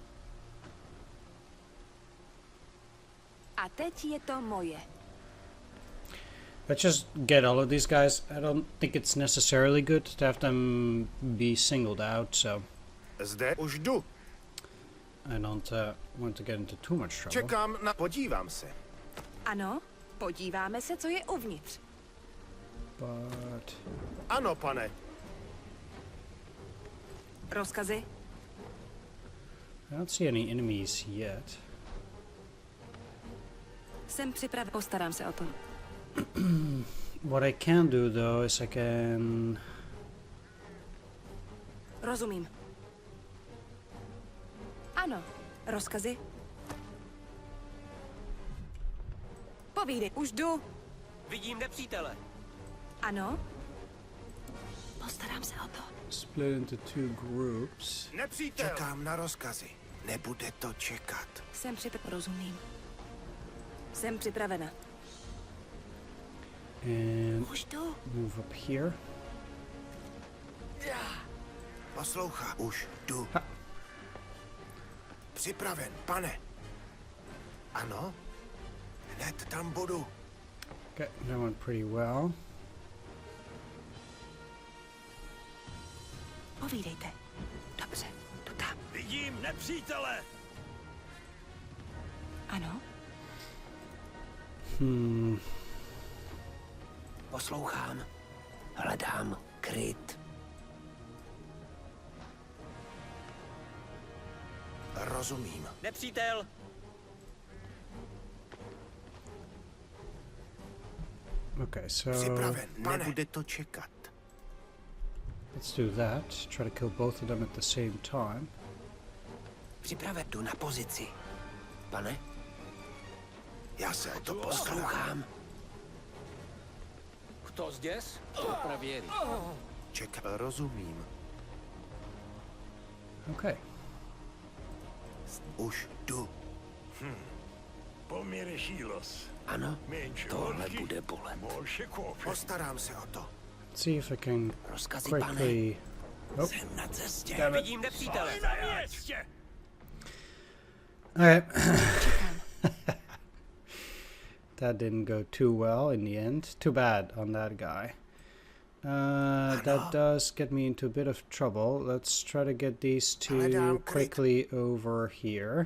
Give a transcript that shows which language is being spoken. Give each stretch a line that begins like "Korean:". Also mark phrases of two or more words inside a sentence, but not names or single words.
Czech: A teď je to moje.
English: let's just get all of these guys. I don't think it's necessarily good to have them be singled out, so
Czech: Zde už jdu.
English: I don't want to get into too much trouble.
Czech: Čekám na... Podívám se. Ano, podíváme se, co je uvnitř.
English: But
Czech: Ano, pane. Rozkazy.
English: I don't see any enemies yet.
Czech: Jsem připraven. Postarám se o to.
English: What I can do though is I can
Czech: Rozumím. Ano, rozkazy. Povídej. Už jdu. Vidím nepřítele. Ano. Postarám se o to.
English: split into two groups.
Czech: Nepřítel. Čekám na rozkazy. Nebude to čekat. Jsem připraven. Rozumím. Jsem připravena.
English: And
Czech: Už jdu.
English: move up here.
Czech: Poslouchá. Už jdu. Připraven, pane. Ano. Hned tam budu.
English: Okay, that went pretty well.
Czech: Povídejte. Dobře, jdu tam. Vidím nepřítele! Ano. Poslouchám. Hledám kryt. Rozumím. Nepřítel.
English: Okay, so
Czech: Připraven, pane. Nebude to čekat.
English: let's do that. Try to kill both of them at the same time.
Czech: Připraven. Jdu na pozici. Pane, Já se o to postarám. poslouchám.
Russian: Кто здесь? Проверь.
Czech: Čekám. Rozumím.
English: Okay.
Czech: Už jdu. Poměřilos. Ano, Menší tohle holky, bude bolet. Bolše kofe. Postarám se o to.
English: Let's see if I can
Czech: Rozkazy, pane.
English: quickly. Oh,
Czech: Jsem na cestě.
English: Damn it.
Czech: Vidím nepřítele. Na městě!
English: alright. That didn't go too well in the end. Too bad on that guy. That does get me into a bit of trouble. Let's try to get these two quickly over here.